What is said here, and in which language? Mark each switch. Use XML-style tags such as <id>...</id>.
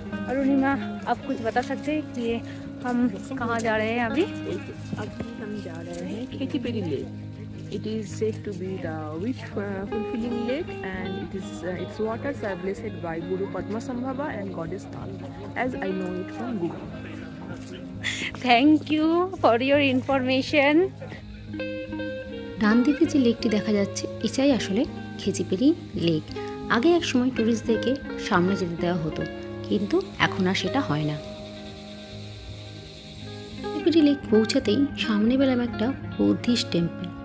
<hi>अरुणिमा, आप कुछ बता सकते हैं कि हम कहाँ जा रहे हैं अभी? अभी हम जा रहे हैं खेतीपेरी lake.</hi> <en>It is said to be the wish fulfilling lake, and its waters are blessed by Guru Padmasambhava and Goddess Tal, as I know it from Google. Thank you for your information.</en> <bn>ডান দিকে যে লেকটি দেখা যাচ্ছে এটাই আসলে Khecheopalri lake. আগে এক সময় ট্যুরিস্টদেরকে সামনে যেতে দেওয়া হতো, কিন্তু এখন আর সেটা হয় না। খেচিপেরি লেক পৌঁছাতেই সামনে পেলাম একটা বুদ্ধিস্ট টেম্পল।</bn>